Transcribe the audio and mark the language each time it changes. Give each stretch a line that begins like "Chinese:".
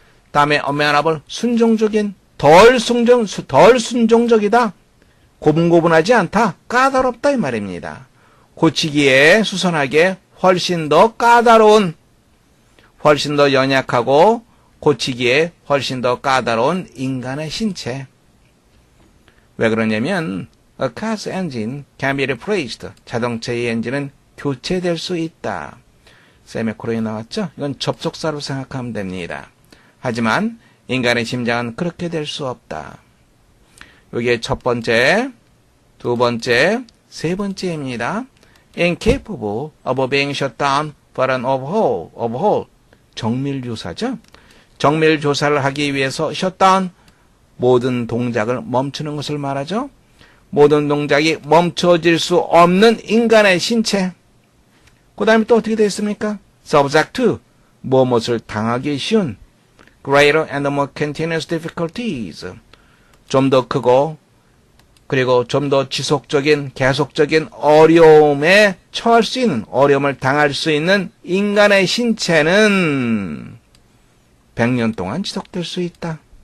Korean: 다음에 amenable, 순종적인, 덜 순종적이다. 고분고분하지 않다, 까다롭다 이 말입니다. 고치기에 수선하게 훨씬 더 까다로운, 훨씬 더 연약하고 고치기에 훨씬 더 까다로운 인간의 신체. 왜 그러냐면
English: A car's engine can be replaced.
Korean: 자동차의 엔진은 교체될 수 있다. 세미콜론이 나왔죠? 이건 접속사로 생각하면 됩니다. 하지만 인간의 심장은 그렇게 될 수 없다. 여기에 첫 번째, 두 번째, 세 번째입니다.
English: Incapable of being shut down for an overhaul.
Korean: 정밀조사죠. 정밀조사를 하기 위해서 shutdown, 모든 동작을 멈추는 것을 말하죠. 모든 동작이 멈춰질 수 없는 인간의 신체. 그 다음에 또 어떻게 되어 있습니까?
English: Subject to,
Korean: 무엇을 당하기 쉬운.
English: Greater and more continuous difficulties.
Korean: 좀 더 크고 그리고 좀 더 지속적인, 계속적인 어려움에 처할 수 있는, 어려움을 당할 수 있는 인간의 신체는 100년 동안 지속될 수 있다.